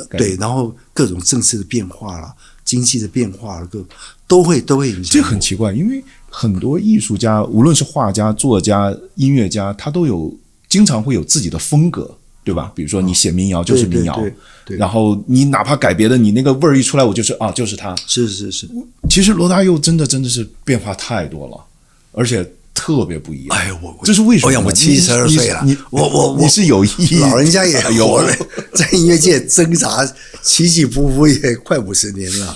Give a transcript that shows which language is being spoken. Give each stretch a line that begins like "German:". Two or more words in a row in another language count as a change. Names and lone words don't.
Chinese: 對，然後各種政治的變化啦，經濟的變化啦，都會影響。這很奇怪，因為很多藝術家，無論是畫家、作家、音樂家，他經常會有自己的風格。對吧？比如說你寫民謠就是民謠，對，然後你哪怕改別的，你那個味兒一出來，我就是他。是。其實羅大佑真的是變化太多了，而且特別不一樣。哎，這是為什麼？我72歲了，你是有意，老人家也活了，在音樂界掙扎起起伏伏也快50年了。